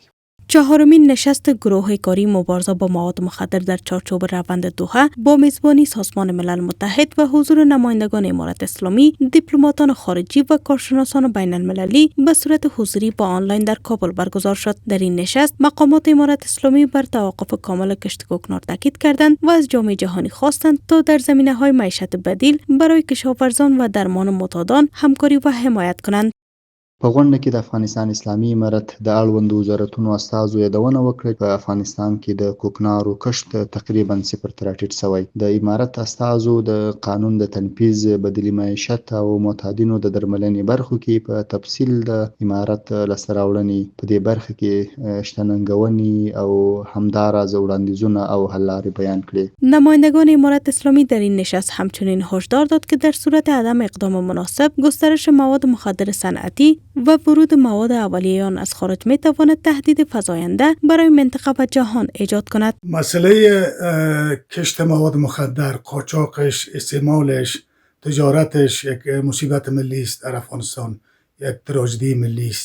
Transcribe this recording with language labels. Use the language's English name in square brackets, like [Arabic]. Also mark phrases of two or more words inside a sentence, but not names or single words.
[Persian] چهارمین نشست گروه کاری مبارزه با مواد مخدر در چارچوب روند دوحه با میزبانی سازمان ملل متحد و حضور نمایندگان امارت اسلامی، دیپلماتان خارجی و کارشناسان بین المللی به صورت حضوری با آنلاین در کابل برگزار شد. در این نشست مقامات امارت اسلامی بر توقف کامل کشت کوکنار تاکید کردند و از جامعه جهانی خواستند تا در زمینه‌های معیشت بدیل برای کشاورزان و درمان معتادان همکاری و حمایت کنند. [Pashto] په غونډه کې د افغانستان اسلامي امارت د اړوندو وزارتونو استازو یادونه وکړه په افغانستان کې د کوکنارو کښت تقریبا صفر ته راټیټ شوی. د امارت استازو د قانون د تنفیذ، بدیلي معیشت او معتادینو د درملنې برخو کې په تفصیل د امارت لاسته راوړنې په دې برخه کې شتننګونې او همداراز وړاندیزونه او حل لارې بیان کړې. [Persian] نمایندگان امارت اسلامی در این نشست همچنین هشدار داد که در صورت عدم اقدام مناسب گسترش مواد مخدر صنعتی و ورود مواد اولیه آن از خارج می تواند تهدید فزاینده برای منطقه و جهان ایجاد کند. مسئله کشت مواد مخدر، قاچاقش، استعمالش، تجارتش یک مصیبت ملی است در افغانستان، یک تراژدی ملی است.